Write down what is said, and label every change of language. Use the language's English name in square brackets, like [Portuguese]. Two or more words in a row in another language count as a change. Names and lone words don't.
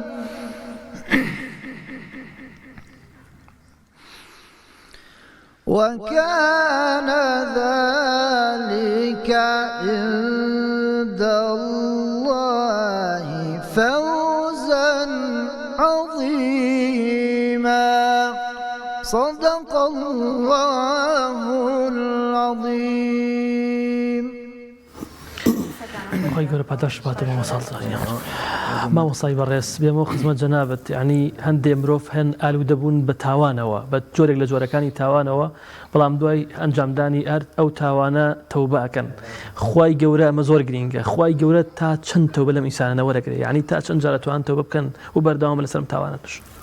[Arabic] وكان ذلك عند الله فوزا عظيما صدق الله العظيم. [Central Kurdish] خۆی گەورە پاداش باتە بە مەساڵداری مامۆستای بەڕێز بێمەوە خزمەت جەنابەت یعنی هەندێک مرۆڤ هەن ئالوودەبوون بە تاوانەوە بە جۆرێک لە جۆرەکانی تاوانەوە بەڵام دوای ئەنجامدانی ئەو تاوانە تەوبە ئەکەن. خوای گەورە ئەمە زۆر گرینگە. خوای گەورە تا چەند تەوبە لەم ئینسانە وەرەگرێت یعنی تا چەند جارە توان تەوبە بکەن و بەردەوام لەسەرم تاوانە توش.